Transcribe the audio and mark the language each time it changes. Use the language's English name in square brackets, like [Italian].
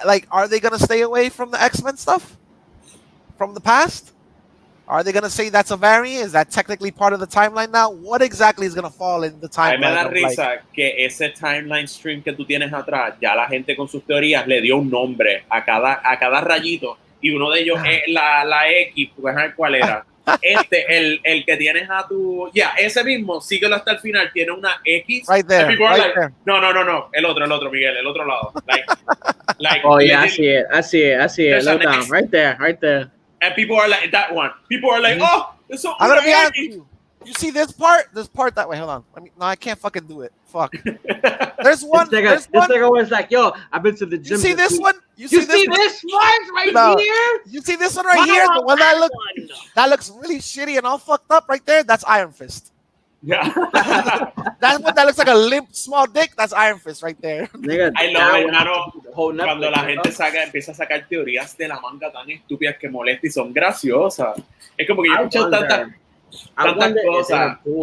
[English] Are they gonna stay away from the X-Men stuff from the past? Are they gonna say that's a variant? Is that technically part of the timeline now? What exactly is gonna fall in the timeline? [Spanish] A mí me da risa que ese timeline stream que tú tienes atrás, ya la gente con sus teorías le dio un nombre a cada rayito y uno de ellos es la X, pues ¿cuál era? El que tienes a tu... ese mismo, síguelo hasta el final, tiene una X. [English] Right there, there. [Spanish] No, el otro, Miguel, el otro lado. [English] Oh, yeah, I see it. Look down, right there. And people are like, that one. People are like, oh, it's so... I'm going to be honest with you. You see this part? That way. Hold on. I can't fucking do it. Fuck. There's one. This nigga was like, yo, I've been to the gym. You see this one? You see this one right here? You see this one right here? The one that looks really shitty and all fucked up right there? That's Iron Fist. Yeah. That one that looks like a limp small dick, that's Iron Fist right there. Nigga, I love it, hermano. [Spanish] Cuando la gente empieza a sacar teorías de la manga tan estúpidas que molestan y son graciosas. Es como que yo he escuchado tantas cosas.